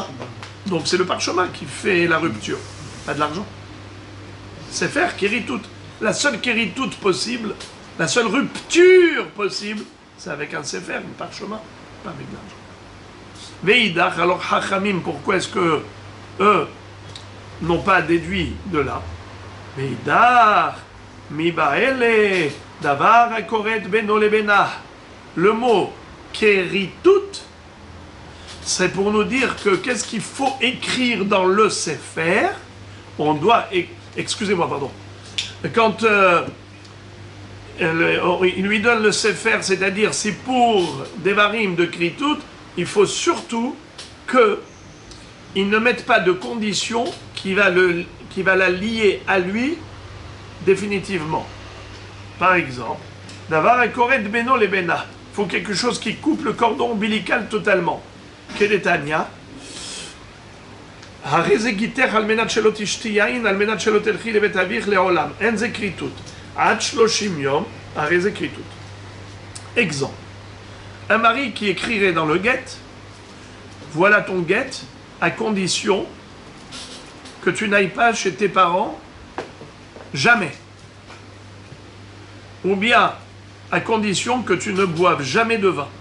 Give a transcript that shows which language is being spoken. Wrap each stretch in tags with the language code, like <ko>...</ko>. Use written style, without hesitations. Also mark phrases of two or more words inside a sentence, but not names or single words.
<fr>Donc c'est le parchemin qui fait la rupture, pas de l'argent.</fr> <he>ספר כריתות.</he> <fr>La seule Keritut possible, La seule rupture possible, c'est avec un sefer, un parchemin, pas avec l'argent. Veidach, alors Chachamim, pourquoi est-ce que eux n'ont pas déduit de là?</fr> <he>ואידך מיבעי ליה דבר הכורת בינו לבינה.</he> <fr>Le mot keritut, c'est pour nous dire que qu'est-ce qu'il faut écrire dans le sefer? On doit, excusez-moi, pardon. Quand il lui donne le sefer, c'est-à-dire c'est pour Devarim de Kritut, il faut surtout qu'il ne mette pas de condition qui va la lier à lui définitivement. Par exemple,</fr> <he>דבר הכורת בינו לבינה.</he> <fr>Il faut quelque chose qui coupe le cordon ombilical totalement.</fr> <he>Kedetania. הרי זה גיתך על מנת שלא תשתי יין, על מנת שלא תלכי לבית אביך לעולם. אין זה כריתות. עד 30 יום, הרי זה כריתות.</he> <fr>Exemple. Un mari qui écrirait dans le guet, voilà ton guet, à condition que tu n'ailles pas chez tes parents, jamais. Ou bien, à condition que tu ne boives jamais de vin.</fr>